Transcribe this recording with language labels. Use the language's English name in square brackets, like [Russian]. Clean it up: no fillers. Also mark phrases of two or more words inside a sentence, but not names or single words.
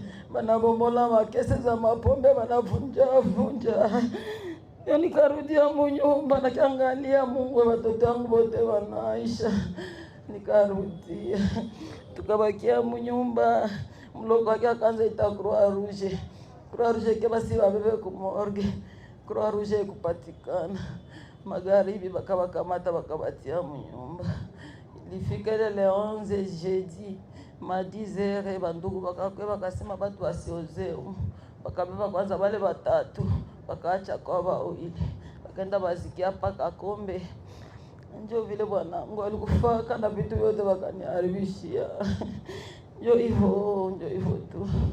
[Swahili] Wanabomola makese za mapombe, wanavunja. Nikarudia mnyumba, nikaangalia Mungu, watoto wangu wote wanaisha. Nikarudia. Tukabakia mnyumba, mloko wake akaanza ita Croix Rouge. Croix Rouge ke basi babebe ku morgue. Croix Rouge kupatikana. Magharibi bakabakamata bakabatia mnyumba. Ilifika [French] le 11 jeudi, [Swahili] ma 10h bandugu bakasema batu wasioze. Bakabeba kwanza wale 3, bakaacha kwa 2. Bakaenda bazikia paka Kombe. Ndio vile bwanangu alikufa kana vitu vyote wakaniharibishia. Ndio hivyo tu.